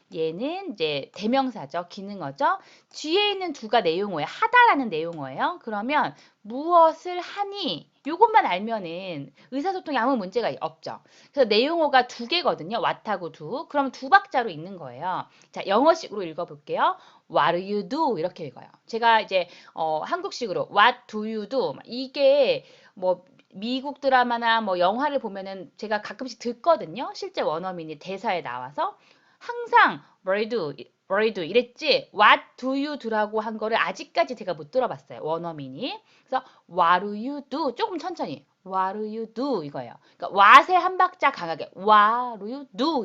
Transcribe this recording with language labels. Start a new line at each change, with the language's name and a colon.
Korean: 얘는 이제 대명사죠. 기능어죠. 뒤에 있는 두가 내용어예요. 하다라는 내용어예요. 그러면 무엇을 하니? 요것만 알면은 의사소통에 아무 문제가 없죠. 그래서 내용어가 두 개거든요. what하고 do. 그럼 두 박자로 읽는 거예요. 자, 영어식으로 읽어볼게요.
English: What do you do?
Korean: 이렇게 읽어요. 제가 이제 한국식으로
English: What do you do?
Korean: 이게 뭐 미국 드라마나 뭐 영화를 보면은 제가 가끔씩 듣거든요. 실제 원어민이 대사에 나와서 항상
English: what do you do
Korean: 이랬지
English: What do you do
Korean: 라고 한 거를 아직까지 제가 못 들어봤어요. 원어민이.
English: 그래서 What do you do?
Korean: 조금 천천히
English: What do you do?
Korean: 이거예요. 그러니까 what에 한 박자 강하게
English: What do you do?